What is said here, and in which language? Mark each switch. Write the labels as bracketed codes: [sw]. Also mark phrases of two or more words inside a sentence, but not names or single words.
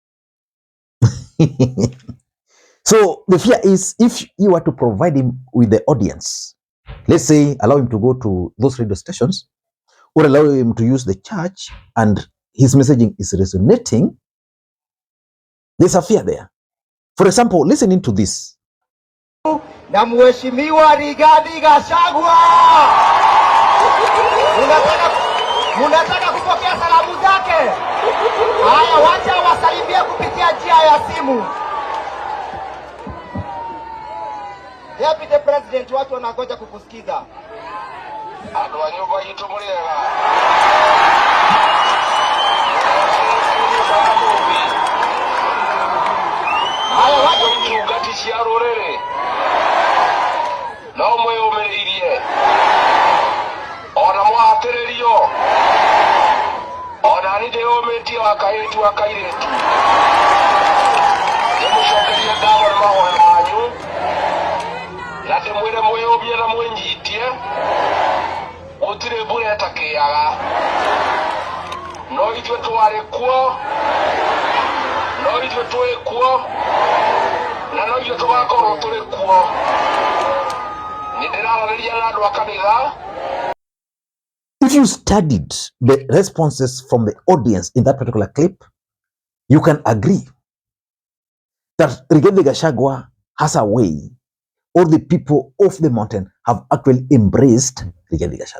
[en] So the fear is, if you were to provide him with the audience, let's say allow him to go to those radio stations or allow him to use the church and his messaging is resonating, there's a fear there. For example, listening to this. [sw] Na Mheshimiwa Rigathi Gachagua. Munataka kupokea salamu zake? Haya, wacha wasalimie kupitia njia ya simu. [en] Deputy President, [sw] watu wanangoja kukusikiza. [ki] Adwa nyumba yitu muliega. Haya, wacha kugatishia rorere. No mweyomereirie. Ona mwatererio. Ona ni ndeyometie wakairetu wakairetu. Nimushokerie ndawa na mahoya manyu. Na ndimwire mwiyumie na mwenyitie. Gutire mbura itakiaga. No ithuĩ twarĩ kuo. No ithuĩ tũrĩ kuo. Na no ithuĩ tũgakorwo tũrĩ kuo. Nĩndĩrarĩria na andũ a kanitha. [en] If you studied the responses from the audience in that particular clip, you can agree that Rigathi Gachagua has a way, or the people of the mountain have actually embraced Rigathi Gachagua.